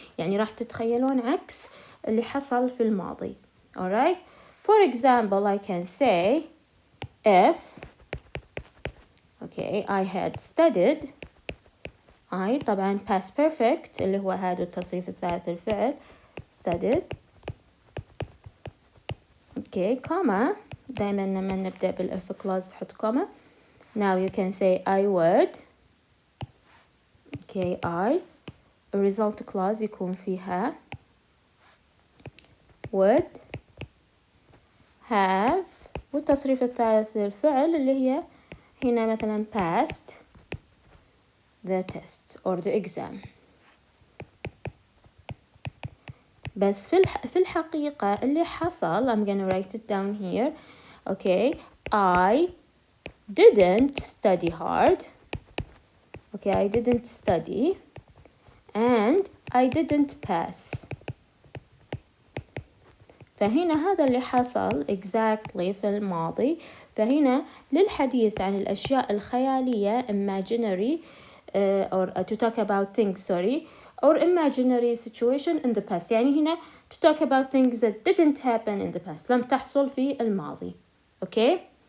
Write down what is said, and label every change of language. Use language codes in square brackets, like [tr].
[ar] يعني راح تتخيلون عكس اللي حصل في الماضي. [en] Alright? For example, I can say if okay, I had studied. [ar] I طبعا past perfect اللي هو had والتصريف الثالث الفعل studied. [en] Okay, comma. [ar] دايما لما نبدأ بالif clause نحط comma. [en] Now you can say I would. Okay, I. A result clause [ar] يكون فيها [en] would have [ar] والتصريف الثالث للفعل اللي هي هنا مثلا [en] passed the test or the exam. [ar] بس في الحقيقة اللي حصل [en] I'm gonna write it down here. Okay, I didn't study hard. Okay, I didn't study and I didn't pass. [ar] فهنا هذا اللي حصل exactly في الماضي. فهنا للحديث عن الأشياء الخيالية [en] imaginary or to talk about things sorry or imaginary situation in the past. [ar] يعني هنا [en] to talk about things that didn't happen in the past [ar] لم تحصل في الماضي. [en] Okay?